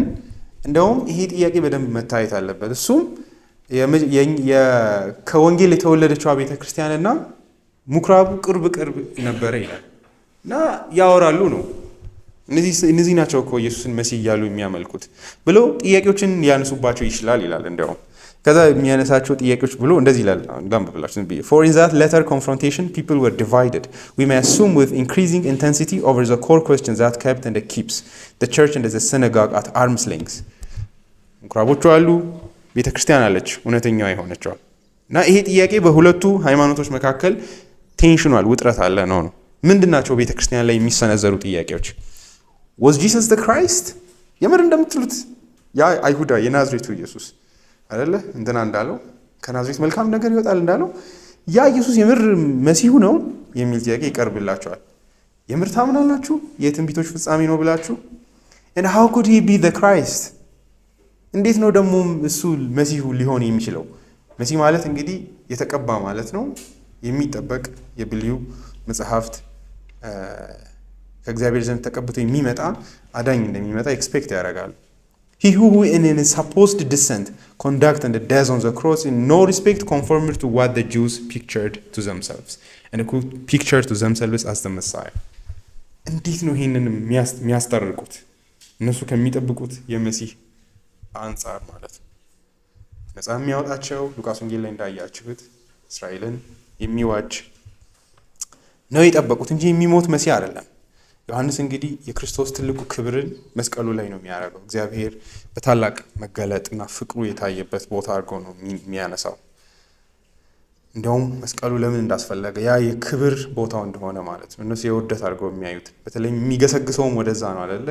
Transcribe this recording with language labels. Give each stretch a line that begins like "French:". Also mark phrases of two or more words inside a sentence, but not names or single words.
Amharic: እንደውም ይሄ ጥያቄ በደንብ መታየት አለበት። እሱም ከወንጌል የተወለደችው ቤተክርስቲያንና ምኩራቡ ቅርብ ነበረ ይላል እና ያወራሉ ነው። እነዚህ ናቸው እኮ ኢየሱስን መሲህ እያሉ የሚያመልኩት ብለው ጥያቄዎችን ሊያነሱባቸው ይችላል ይላል። እንደውም ከዛ የሚያነሳቸው ጥያቄዎች ብሎ እንደዚህ ይላል። ላንብብላችሁ።
English: For in that latter confrontation people were divided. We may assume with increasing intensity over the core questions that kept and keeps the church and the synagogue at arm's length.
Amharic: ምኩራቦቹ አሉ፣ ቤተክርስቲያን አለች እውነተኛዋ የሆነችው እና ይሄ ጥያቄ በሁለቱ ሃይማኖቶች መካከል ቴንሽኗል፣ ውጥረት አለ ነው። ምንድናቸው ቤተክርስቲያን ላይ የሚሰነዘሩ ጥያቄዎች?
English: Was Jesus the Christ?
Amharic: የምር እንደምትሉት ያ አይሁዳ የናዝሬቱ ኢየሱስ አይደለ እንትና እንዳለው ከናዝሬት መልካም ነገር ይወጣል እንዳለው ያ ኢየሱስ የምር መሲሁ ነው የሚል ጥያቄ ይቀርብላቸዋል። የምር ታምናላችሁ የትንቢቶች ፍጻሜ ነው ብላችሁ?
English: And how could he be the Christ?
Amharic: እንዴት ነው ደግሞ እሱ መሲሁ ሊሆን የሚችለው? መሲህ ማለት እንግዲህ የተቀባ ማለት ነው። የሚጠበቅ የብሉይ መጽሐፍት ከእግዚአብሔር ዘንድ ተቀብቶ የሚመጣ አዳኝ እንደሚመጣ ኤክስፔክት ያደርጋሉ።
English: He who in his supposed descent conduct and death on the cross in no respect conformed to what the Jews pictured to themselves and who pictured to themselves as the Messiah.
Amharic: እንዴት ነው ይሄንን የሚያስጠርቁት? እነሱ ከሚጠብቁት የመሲህ አንጻር ማለት ነው። ነፃ የሚያወጣቸው ሉቃስ ወንጌል ላይ እንዳያችሁት እስራኤልን የሚዋጅ ነው የጠበቁት እንጂ የሚሞት መሲህ አይደለም። ዮሐንስ እንግዲህ የክርስቶስ ትልቁ ክብርን መስቀሉ ላይ ነው የሚያደርገው። እግዚአብሔር በታላቅ መገለጥና ፍቅሩ የታየበት ቦታ አድርጎ ነው የሚያነሳው። እንደውም መስቀሉ ለምን እንዳስፈለገ ያ የክብር ቦታው እንደሆነ ማለት ነው እነሱ የውደት አድርገው የሚያዩት። በተለይ የሚገሰግሰውም ወደዛ ነው አይደለ?